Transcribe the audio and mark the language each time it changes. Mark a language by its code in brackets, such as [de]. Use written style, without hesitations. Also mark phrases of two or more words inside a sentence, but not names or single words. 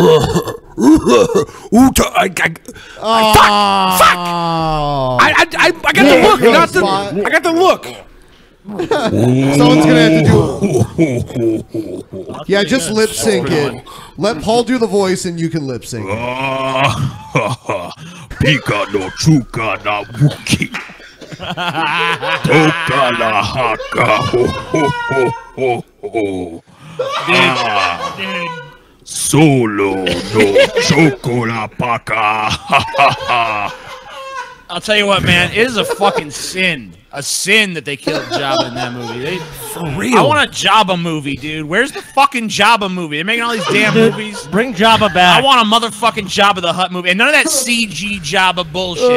[en] I got the look. I got the look. Someone's gonna have to do. Yeah, just lip sync it. Let Paul do the voice, and you can lip sync. Pika no chuka na wuki. Toka la haka ho ho ho ho ho. Solo no chocola paka. I'll tell you what, man. It is a fucking sin. A sin that they killed Jabba in that movie. For real. I want a Jabba movie, dude. Where's the fucking Jabba movie? They're making all these damn movies. Bring Jabba back. I want a motherfucking Jabba the Hutt movie. And none of that CG Jabba bullshit.